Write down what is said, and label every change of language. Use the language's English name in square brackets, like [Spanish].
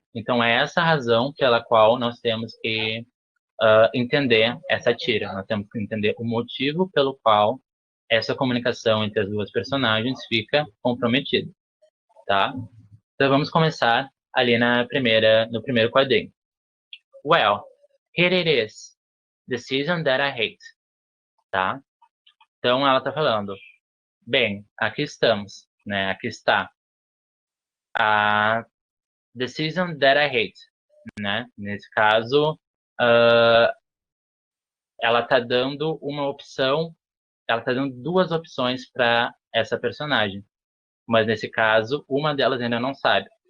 [Portuguese] Então, é essa a razão pela qual nós temos que entender essa tira. Nós temos que entender o motivo pelo qual essa comunicação entre as duas personagens fica comprometida, tá? Então, vamos começar ali no primeiro quadrinho. [English] Well, here it is, the season that I hate, [Portuguese] tá? Então, ela tá falando, bem, aqui estamos, né? Aqui está a [English] The Season That I Hate, [Portuguese] né? Nesse caso, ela tá dando uma opção, ela tá dando duas opções para essa personagem, mas nesse caso, uma delas ainda não sabe.